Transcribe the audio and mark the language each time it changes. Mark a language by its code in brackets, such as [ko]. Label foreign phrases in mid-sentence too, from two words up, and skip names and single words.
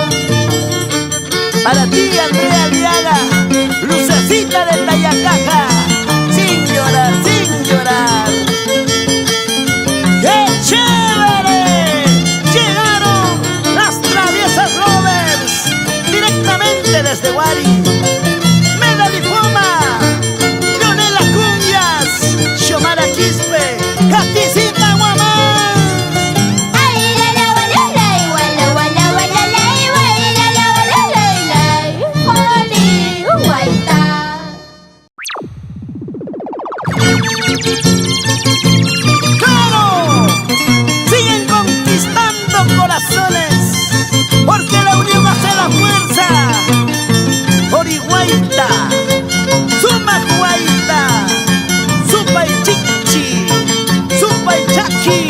[es] Para ti, Andrea Aliaga, lucecita de Tayacaja, sin llorar, sin llorar. ¡Qué chévere! Llegaron las traviesas Rovers, directamente desde Guari. Medali Foma, Leonela Cumbias, Xiomara Quispe, Katisita Guamán. Ay, la la wala lay, wala wala wala lay, wala la wala lay lay, Orihuaita. ¡Claro! Siguen conquistando corazones, porque la unión hace la fuerza. Orihuaita, Sumahuaita, Supaychichi, Supaychaki.